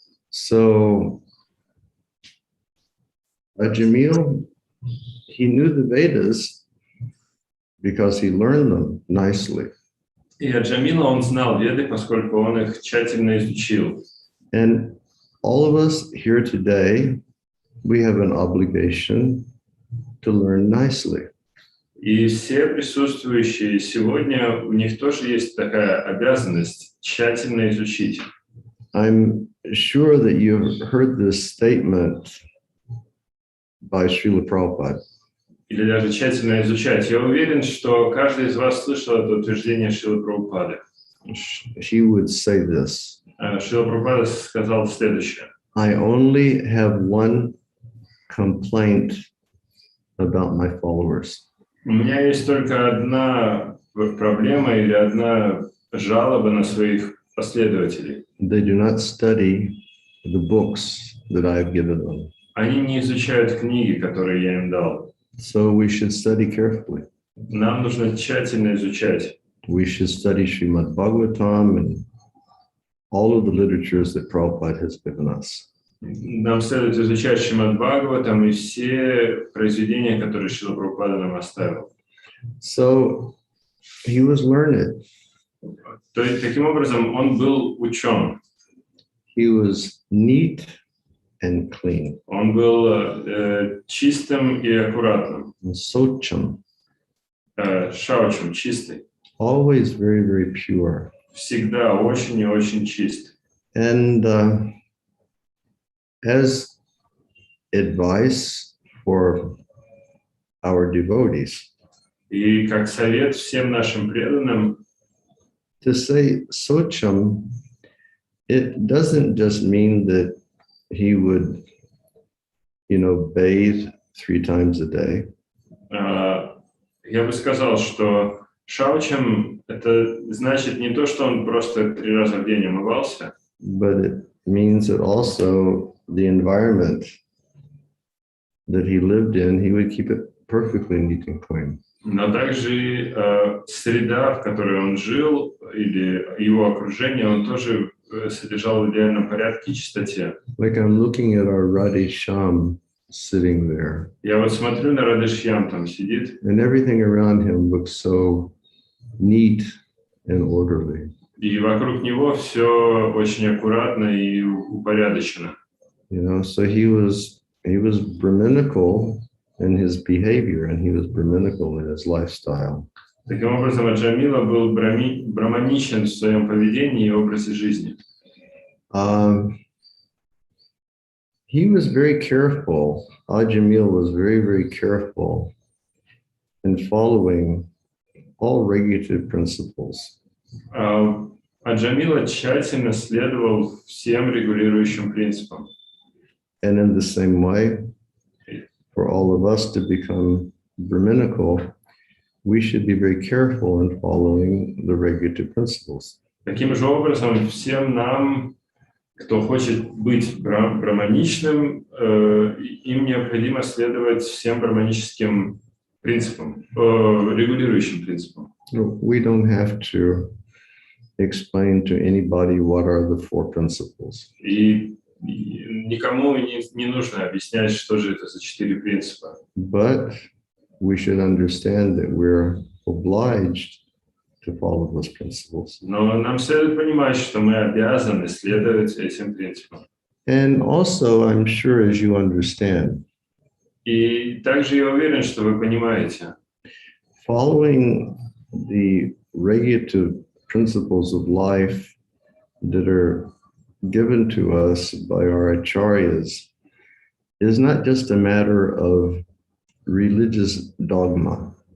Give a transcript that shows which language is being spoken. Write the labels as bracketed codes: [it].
[en] So, Ajamil, he knew the Vedas because he learned them nicely. [ru] И от Джамила он знал Веды, поскольку он их тщательно изучил. [en] And all of us here today, we have an obligation to learn nicely. [ru] И все присутствующие сегодня, у них тоже есть такая обязанность тщательно изучить. [en] I'm sure that you've heard this statement by Srila Prabhupada. [ru] Или даже тщательно изучать. Я уверен, что каждый из вас слышал это утверждение Шрилы Прабхупады. [en] She would say this: [ru] Шрила Прабхупада сказал следующее. [en] I only have one complaint about my followers. [ru] У меня есть только одна проблема или одна жалоба на своих последователей. [en] They do not study the books that I have given them. [ru] Они не изучают книги, которые я им дал. [en] So we should study carefully. [ru] Нам нужно тщательно изучать. [en] We should study Srimad Bhagavatam and all of the literatures that Prabhupada has given us. [ru] Нам следует изучать Шримад Бхагаватам и все произведения, которые Шрила Прабхупада нам оставил. [en] So he was learned. [ru] То есть, таким образом, он был учен. [en] He was neat and clean. [ru] Он был чистым и аккуратным. [en] Socham, [ru] Шаучем, чистый. [en] always very, very pure. [ru] Всегда очень и очень чист. [en] And as advice for our devotees, [ru] И как совет всем нашим преданным, [en] to say Socham, it doesn't just mean that he would, bathe 3 times a day. [ru] я бы сказал, что шаучем это значит не то, что он просто 3 раза в день умывался, [en] But it means that also the environment that he lived in, he would keep it perfectly neat and clean. [ru] но также среда, в которой он жил, или его окружение, он тоже содержал в идеальном порядке и чистоте. [en] Like I'm looking at our Radhe Shyam sitting there, [ru] Я вот смотрю на Радешьям, там сидит, [en] and everything around him looks so neat and orderly. [ru] и вокруг него все очень аккуратно и упорядочено. [en] So he was Brahminical in his behavior, and he was Brahminical in his lifestyle. [ru] Таким образом, Аджамила был браманичен в своем поведении и образе жизни. [en] He was very careful. Ajamil was very, very careful in following all regulative principles. [ru] Аджамила тщательно следовал всем регулирующим принципам. [en] And in the same way, for all of us to become Brahminical, we should be very careful in following the regulative principles. [ru] Таким же образом, всем нам, кто хочет быть браманичным, им необходимо следовать всем браманическим принципам, регулирующим принципам. [en] We don't have to explain to anybody what are the 4 principles. [ru] И никому не нужно объяснять, что же это за 4 принципа. [en] But we should understand that we're obliged to follow those principles. [ru] Но нам следует понимать, что мы обязаны следовать этим принципам. [en] And also, I'm sure as you understand, [ru] И также я уверен, что вы понимаете, [en] following the regulative principles of life that are given to us by our acharyas is not just a matter of religious dogma.